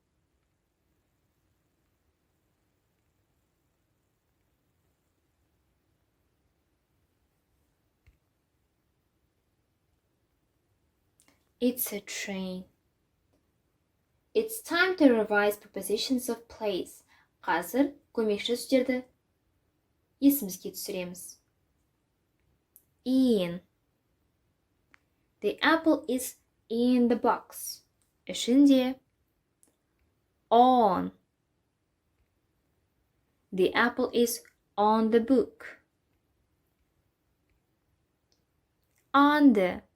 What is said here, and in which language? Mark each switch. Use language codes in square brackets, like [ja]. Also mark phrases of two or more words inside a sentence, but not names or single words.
[en] It's a train. It's time to revise prepositions of place. [kk] Қазір көмекші сөздерді есімізге түсіреміз. [en] In. The apple is in the box. [kk] Ішінде. On. [en] The apple is on the book. Under.